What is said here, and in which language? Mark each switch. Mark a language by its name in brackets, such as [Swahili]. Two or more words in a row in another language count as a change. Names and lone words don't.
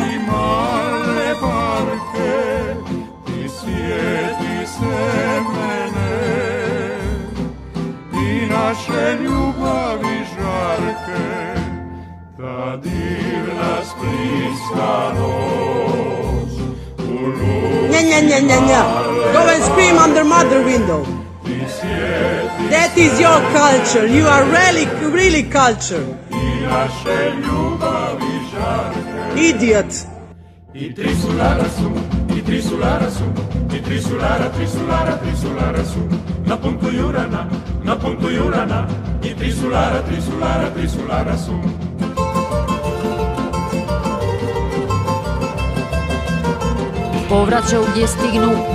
[Croatian] I male barke, ti sjeti se mene, i naše ljubavi žarke. Ta divna spliska noć. Nya. [English] Go and scream under mother window. That is your culture. You are really culture. Idiot. [Croatian] I tri sulara su, i tri sulara su, i tri sulara su, na puntu Jurana, i tri sulara su. Povraćaju gdje stignu.